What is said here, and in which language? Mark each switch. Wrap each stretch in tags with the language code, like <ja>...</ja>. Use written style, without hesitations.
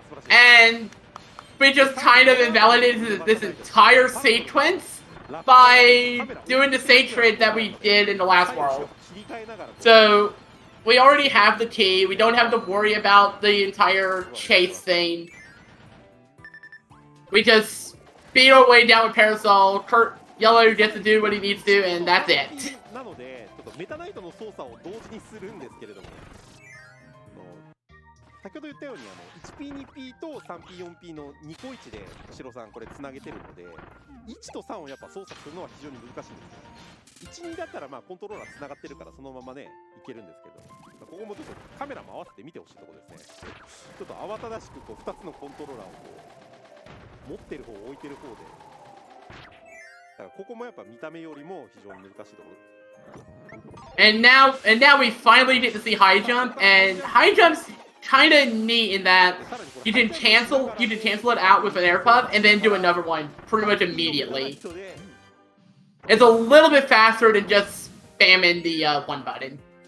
<en>And we just kind of invalidated this entire sequence by doing the same trade that we did in the last world. So we already have the key, we don't have to worry about the entire chase thing. We just beat our way down with Parasol, Yellow gets to do what he needs to, and that's it.</en> <ja>なので、ちょっとメタナイトの操作を同時にするんですけれども、先ほど言ったように1P、2P と 3P、4P の2個1で白さんこれつなげてるので、1と3をやっぱ操作するのは非常に難しいんですよ。1、2だったらまあコントローラーつながってるからそのままねいけるんですけど、ここもちょっとカメラも合わせて見てほしいところですね。ちょっと慌ただしくこう2つのコントローラーをこう持ってる方置いてる方で、だからここもやっぱ見た目よりも非常に難しいところ。</ja> <en>And now we finally get to see high jump, and high jump's kind of neat in that you can cancel it out with an air puff and then do another one pretty much immediately. It's a little bit faster than just spamming the one button.</en>